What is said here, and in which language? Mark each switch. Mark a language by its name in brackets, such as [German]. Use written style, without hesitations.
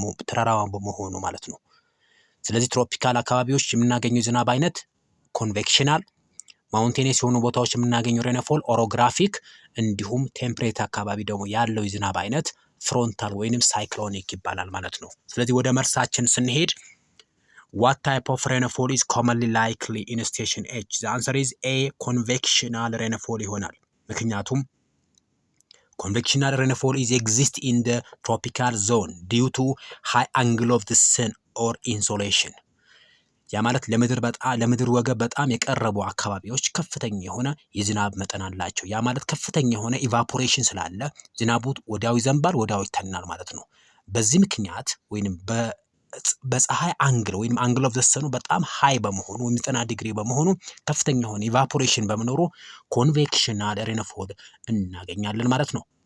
[Amharic] ተራራማ በመሆኑ ማለት ነው። ስለዚህ ትሮፒካል አካባቢዎች የምናገኘው የዝናብ አይነት ኮንቬክሽናል፣ ማውንቴኔስ የሆኑ ቦታዎች የምናገኘው ሬንፎል ኦሮግራፊክ፣ እንዲሁም ቴምፕሬት አካባቢ ደግሞ ያለው የዝናብ አይነት ፍሮንታል ወይንም ሳይክሎኒክ ይባላል ማለት ነው። ስለዚህ ወደ መልሳችን ስንሄድ [English] What type of rainfall is commonly likely in station H? The answer is A convectional rainfall [Amharic] ይሆናል። ምክንያቱም [English] convectional rainfall is exist in the tropical zone due to high angle of the sun or insolation. [Amharic] ያ ማለት ለምድር ወገብ በጣም የቀረቡ አካባቢዎች ከፍተኛ የሆነ የዝናብ መጠን አላቸው። ያ ማለት ከፍተኛ የሆነ ኢቫፖሬሽን ስላለ ዝናቡ ወዲያው ይዘንባል፣ ወዲያው ይተናል ማለት ነው። በዚህ ምክንያት ወይንም በፀሐይ አንግል ወይም አንግል ኦፍ ዘ ሰኑ በጣም ሃይ በመሆኑ ወይም 90 ዲግሪ በመሆኑ ከፍተኛ የሆነ ኢቫፖሬሽን በመኖሩ ኮንቬክሽናል ሬንፎል እናገኛለን ማለት ነው።